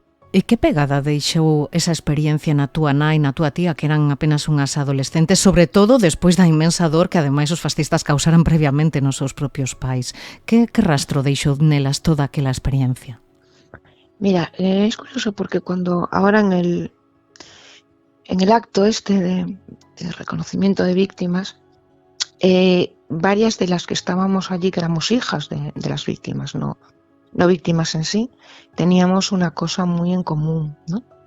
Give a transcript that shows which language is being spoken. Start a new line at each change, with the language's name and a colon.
Galician: E que pegada deixou esa experiencia na túa nai, na túa tía, que eran apenas unhas adolescentes, sobre todo despois da inmensa dor que ademais os fascistas causaran previamente nos seus propios pais? Que rastro deixou nelas toda aquela experiencia?
Spanish: Mira, es curioso porque cuando ahora en el acto de reconocimiento de víctimas, varias de las que estábamos allí, que éramos hijas de las víctimas, no víctimas en sí, teníamos una cosa muy en común, ¿no?